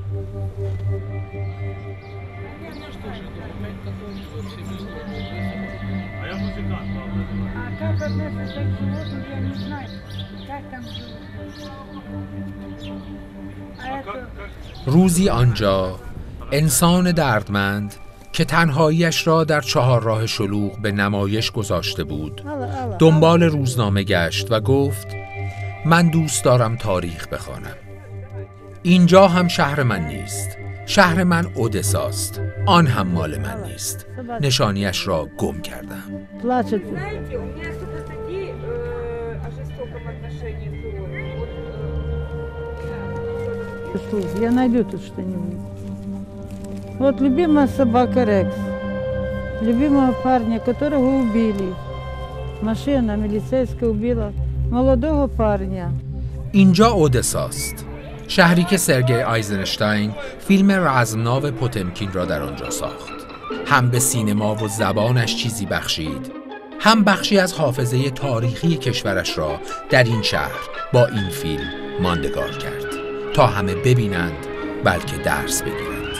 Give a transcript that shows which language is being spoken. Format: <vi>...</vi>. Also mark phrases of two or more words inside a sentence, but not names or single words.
<fa>روزی آنجا انسان دردمند که تنهاییش را در چهارراه شلوغ به نمایش گذاشته بود، دنبال روزنامه گشت و گفت من دوست دارم تاریخ بخوانم. اینجا هم شهر من نیست. شهر من اودساست. آن هم مال من نیست. نشانیش را گم کردم.</fa> <ru>Я найду тут что-нибудь. Вот любимая собака Рекс, любимого парня, которого убили. Машина милицейская убила молодого парня.</ru> <fa>اینجا اودساست، شهری که سرگئی آیزنشتاین فیلم رزمناو پوتمکین را در آنجا ساخت. هم به سینما و زبانش چیزی بخشید، هم بخشی از حافظه تاریخی کشورش را در این شهر با این فیلم ماندگار کرد تا همه ببینند بلکه درس بگیرند.</fa>